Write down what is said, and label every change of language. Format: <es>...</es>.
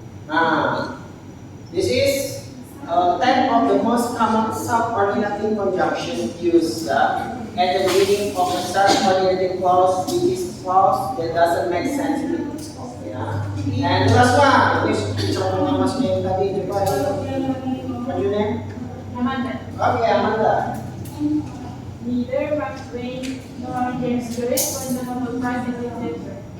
<en>Nah, this is 10 of the most common subordinating conjunction used at the beginning of a subordinating clause, which is clause that doesn't make sense in the clause.</en> <id>Ya. And the last one, ini contohnya Mas yang tadi coba majunya. Amanda. Oke, Amanda.</id> <en>Neither Mark Twain nor James Joyce won the Nobel Prize in Literature.</en>